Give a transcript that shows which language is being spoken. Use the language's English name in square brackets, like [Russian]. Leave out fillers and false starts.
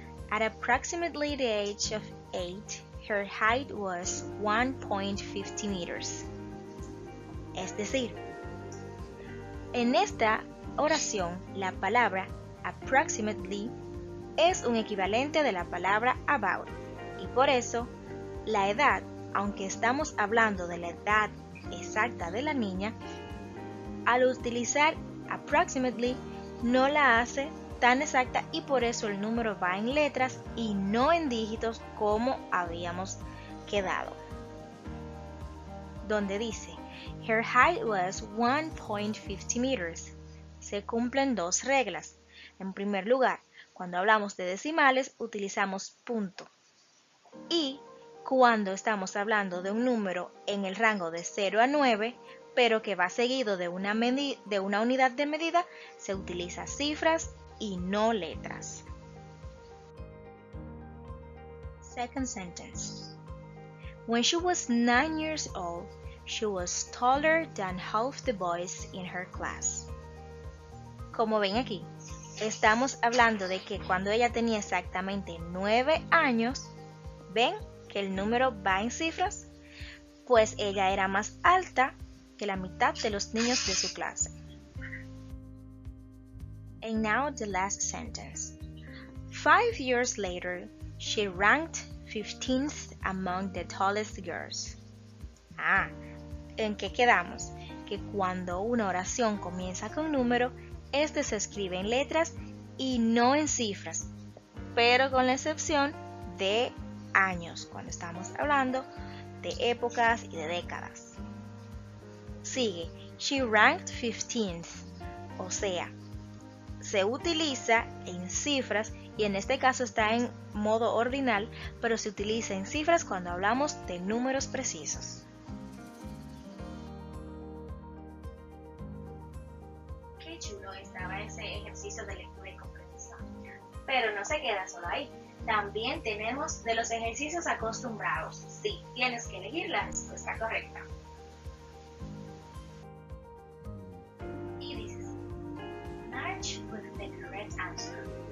[English] At approximately the age of 8, her height was 1.50 meters. [Spanish] Es decir, en esta oración la palabra approximately es un equivalente de la palabra about y por eso la edad, aunque estamos hablando de la edad exacta de la niña, al utilizar approximately no la hace tan exacta y por eso el número va en letras y no en dígitos como habíamos quedado. Donde dice, [English] her height was 1.50 meters. [Spanish] Se cumplen dos reglas. En primer lugar, cuando hablamos de decimales utilizamos punto. Y cuando estamos hablando de un número en el rango de 0 a 9, pero que va seguido de una unidad de medida, se utiliza cifras y no letras. [English] Second sentence. When she was 9 years old, she was taller than half the boys in her class. [Spanish] Como ven aquí, estamos hablando de que cuando ella tenía exactamente 9 años, ¿ven que el número va en cifras? Pues ella era más alta que la mitad de los niños de su clase. [English] And now the last sentence. 5 years later, she ranked 15th among the tallest girls. [Spanish] ¿En qué quedamos? Que cuando una oración comienza con número, este se escribe en letras y no en cifras, pero con la excepción de años, cuando estamos hablando de épocas y de décadas. Sigue, [English] she ranked 15th, [Spanish] o sea, se utiliza en cifras y en este caso está en modo ordinal, pero se utiliza en cifras cuando hablamos de números precisos. Qué chulo estaba ese ejercicio de lectura y comprensión. Pero no se queda solo ahí. También tenemos de los ejercicios acostumbrados. Sí, tienes que elegir la respuesta correcta. Y dices, [English] match with the correct answer.